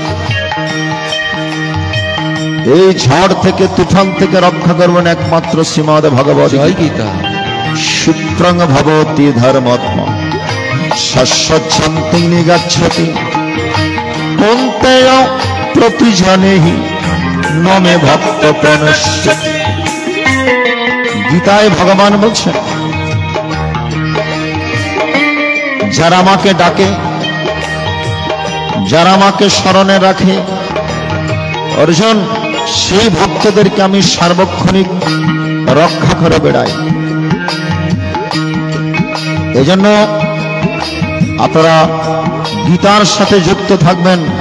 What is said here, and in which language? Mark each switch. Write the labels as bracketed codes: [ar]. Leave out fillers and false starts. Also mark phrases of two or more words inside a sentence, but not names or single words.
[bn] এই ঝড় থেকে তুফান থেকে রক্ষা করবেন একমাত্র শ্রীমদ ভগবত গীতা। [sa] क्षिप्रं भवति धर्मात्मा शाश्वतं निगच्छति कुन्तेय प्रतिजनेहि न मे भक्त प्रणश्यति। [bn] গীতায় ভগবান বলছেন যারা আমাকে ডাকে, যারা আমাকে স্মরণে রাখে, অর্জুন সেই ভক্তদেরকে আমি সার্বক্ষণিক রক্ষা করে বেড়াই। এজন্য আপনারা গীতার সাথে যুক্ত থাকবেন।